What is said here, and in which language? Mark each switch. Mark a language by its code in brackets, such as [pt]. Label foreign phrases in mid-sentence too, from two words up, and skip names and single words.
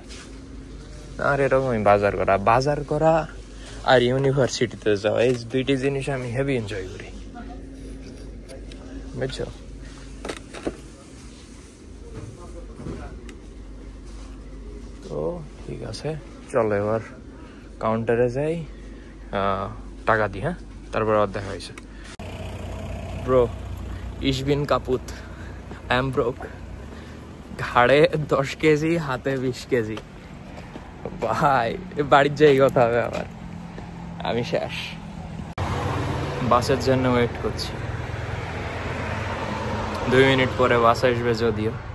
[bn] আর এরকমই বাজার করা আর ইউনিভার্সিটিতে যাওয়া, এই দুইটি জিনিস আমি [en] heavy enjoy [bn] করি। বুঝছো? তো ঠিক আছে, চলো এবার কাউন্টারে যাই, টাকা দিই। হ্যাঁ, তারপর আর দেখা হয়েছে। ব্রো, [de] ich bin kaputt, [en] I am broke। [bn] ঘাড়ে 10 কেজি, হাতে 20 কেজি। ভাই বাড়ির যাই কথা হবে আবার, আমি শেষ। বাসের জন্য ওয়েট করছি, 2 মিনিট পরে বাস আসবে যদিও।